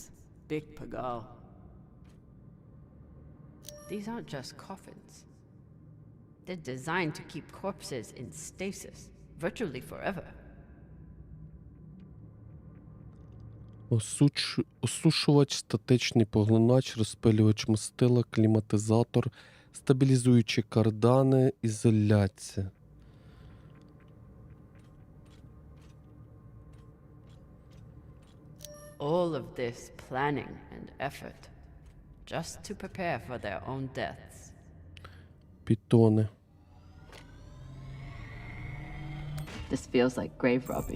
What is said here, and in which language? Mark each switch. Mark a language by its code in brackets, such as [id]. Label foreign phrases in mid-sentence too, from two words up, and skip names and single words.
[en] Big pagal. These aren't just coffins. They're designed to keep corpses in stasis, virtually forever. [uk] Осушувач, статичний поглинач, розпилювач мастила, кліматизатор, стабілізуючі кардани, ізоляція. [en] All of this planning and effort, just to prepare for their own deaths. [uk] Пітони. [en] This feels like grave robbing.